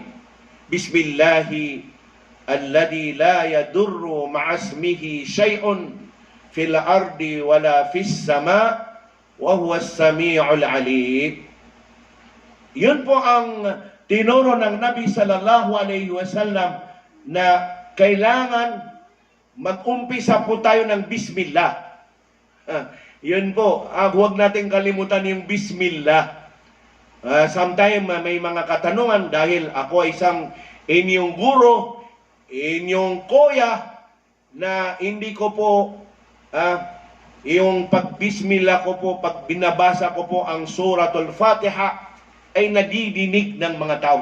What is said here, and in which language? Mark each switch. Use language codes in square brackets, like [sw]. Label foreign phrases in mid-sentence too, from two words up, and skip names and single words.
[ar] بسم الله الذي لا يضر مع اسمه شيء في الأرض ولا في السماء وهو السميع العليم. [tl] Yun po ang tinuro ng Nabi [ar] صلى الله عليه وسلم [tl] na kailangan mag-umpisa po tayo ng bismillah. Yun po, huwag natin kalimutan yung bismillah. Sometimes may mga katanungan dahil ako ay isang inyong guro, inyong kuya, na hindi ko po yung pag-bismillah ko po, pag binabasa ko po ang suratul Fatiha, ay nadidinig ng mga tao.